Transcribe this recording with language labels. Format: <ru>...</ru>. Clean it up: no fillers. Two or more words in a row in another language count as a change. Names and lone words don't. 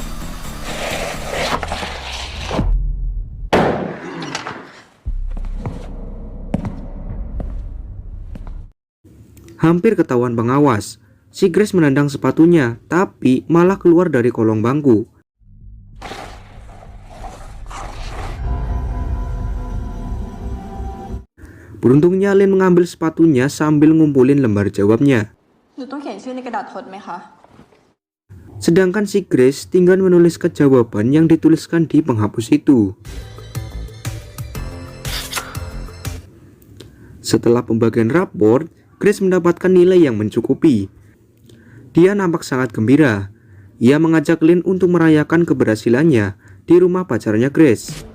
<id>Hampir ketahuan pengawas, si Grace menendang sepatunya, tapi malah keluar dari kolong bangku. Beruntungnya Lin mengambil sepatunya sambil ngumpulin lembar jawabnya.</id> <th>หนูต้องเขียนชื่อในกระดาษทดไหมคะ</th> <id>Sedangkan si Grace tinggal menuliskan jawaban yang dituliskan di penghapus itu. Setelah pembagian rapor, Grace mendapatkan nilai yang mencukupi. Dia nampak sangat gembira. Ia mengajak Lin untuk merayakan keberhasilannya di rumah pacarnya Grace.</id>